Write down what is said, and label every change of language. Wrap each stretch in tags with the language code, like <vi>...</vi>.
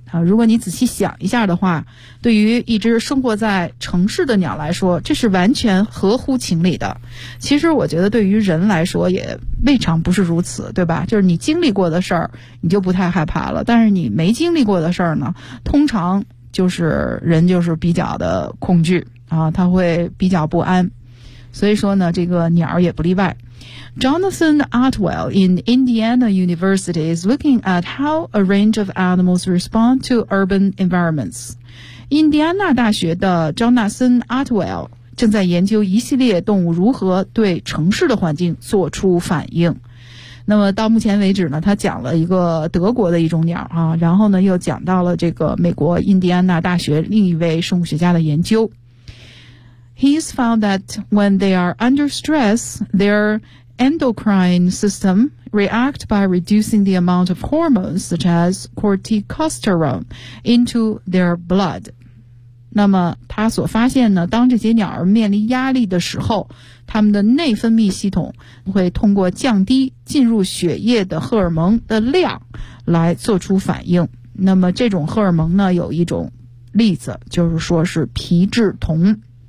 <zh>啊，如果你仔细想一下的话，对于一只生活在城市的鸟来说，这是完全合乎情理的。其实我觉得对于人来说也未尝不是如此，对吧？就是你经历过的事儿，你就不太害怕了。但是你没经历过的事儿呢，通常就是人就是比较的恐惧啊，他会比较不安。所以说呢，这个鸟也不例外。</zh> <en>Jonathan Atwell in Indiana University is looking at how a range of animals respond to urban environments.</en> <zh>印第安纳大学的 Jonathan Atwell 正在研究一系列动物如何对城市的环境做出反应。那么到目前为止呢，他讲了一个德国的一种鸟啊，然后呢又讲到了这个美国印第安纳大学另一位生物学家的研究。</zh> <en>He's found that when they are under stress, their endocrine system react by reducing the amount of hormones such as corticosterone into their blood.</en> <zh>那么他所发现呢，当这些鸟儿面临压力的时候，他们的内分泌系统会通过降低进入血液的荷尔蒙的量来做出反应。那么这种荷尔蒙呢，有一种例子，就是说是皮质酮。</zh>